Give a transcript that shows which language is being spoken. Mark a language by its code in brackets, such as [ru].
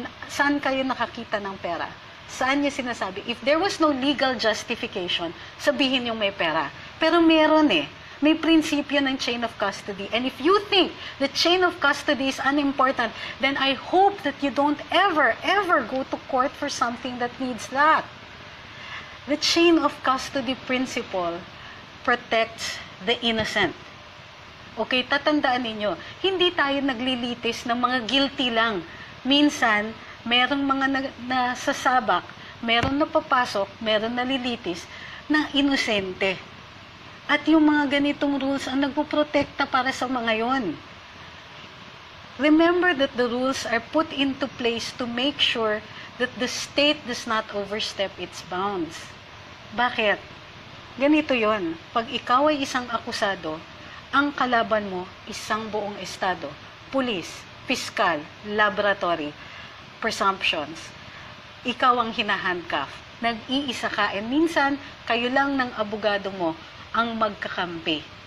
[tl] Saan kayo nakakita ng pera? Saan niya sinasabi? [en] If there was no legal justification, [tl] sabihin yung may pera. Pero meron eh. May prinsipyo ng [en] chain of custody. And if you think the chain of custody is unimportant, then I hope that you don't ever go to court for something that needs that. The chain of custody principle protects the innocent. [tl] Okay, tatandaan ninyo, hindi tayo naglilitis ng mga guilty lang. Minsan, merong mga nasasabak, meron na papasok, meron nalilitis na inosente. At yung mga ganitong rules ang nagpoprotekta para sa mga yon. [en] Remember that the rules are put into place to make sure that the state does not overstep its bounds. [tl] Bakit? Ganito yon. Pag ikaw ay isang akusado, ang kalaban mo isang buong estado, pulis, piskal, laboratory, presumptions. Ikaw ang hinahandcuff. Nag-iisa ka. And minsan, kayo lang ng abogado mo ang magkakampi.